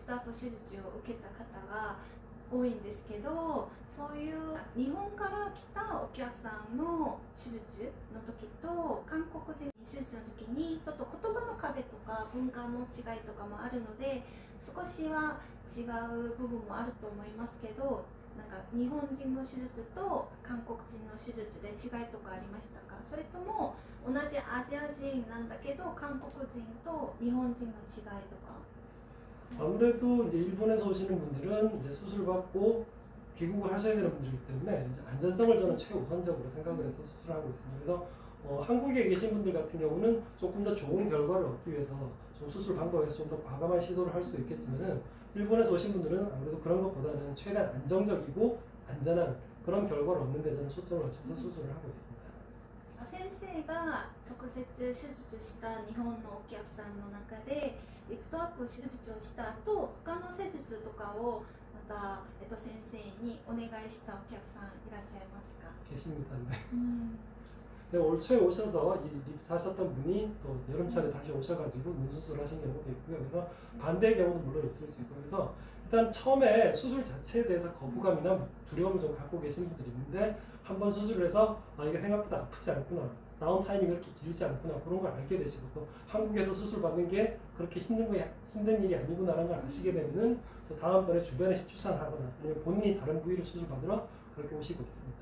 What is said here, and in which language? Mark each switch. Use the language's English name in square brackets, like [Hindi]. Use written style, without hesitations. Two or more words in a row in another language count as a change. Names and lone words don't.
[Japanese] トアップ手術を受けた方が多いんですけど、そういう日本から来たお客さんの手術の時と韓国人手術の時にちょっと言葉の壁とか文化の違いとかもあるので、少しは違う部分もあると思いますけど、なんか日本人の手術と韓国人の手術で違いとかありましたか？それとも同じアジア人なんだけど韓国人と日本人の違いとか。 [Korean] 아무래도 이제 일본에서 오시는 분들은 이제 수술 받고 귀국을 하셔야 되는 분들이기 때문에 이제 안전성을 저는 최우선적으로 생각을 해서 수술하고 있습니다. 그래서 한국에 계신 분들 같은 경우는 조금 더 좋은 결과를 얻기 위해서 좀 수술 방법에서 좀 더 과감한 시도를 할 수 있겠지만은 일본에서 오신 분들은 아무래도 그런 것보다는 최대한 안정적이고 안전한 그런 결과를 얻는 데 저는 초점을 맞춰서 수술을 하고 있습니다. [Japanese] 先生が直接手術した日本のお客さんの中でリフトアップ手術をした後、他の施術とかをまた、先生にお願いしたお客さんいらっしゃいますか？ [Korean] 계십니다. 네. 네, 올 초에 오셔서 이 리프트 하셨던 분이 또 여름철에 다시 오셔가지고 눈 수술을 하신 경우도 있고요. 그래서 반대의 경우도 물론 있을 수 있고, 그래서 일단 처음에 수술 자체에 대해서 거부감이나 두려움을 좀 갖고 계신 분들이 있는데, 한번 수술을 해서 이게 생각보다 아프지 않구나, 나온 타이밍이 그렇게 길지 않구나, 그런 걸 알게 되시고, 또 한국에서 수술 받는 게 그렇게 힘든 일이 아니구나라는 걸 아시게 되면은 또 다음번에 주변에 추천을 하거나 아니면 본인이 다른 부위를 수술 받으러 그렇게 오시고 있습니다.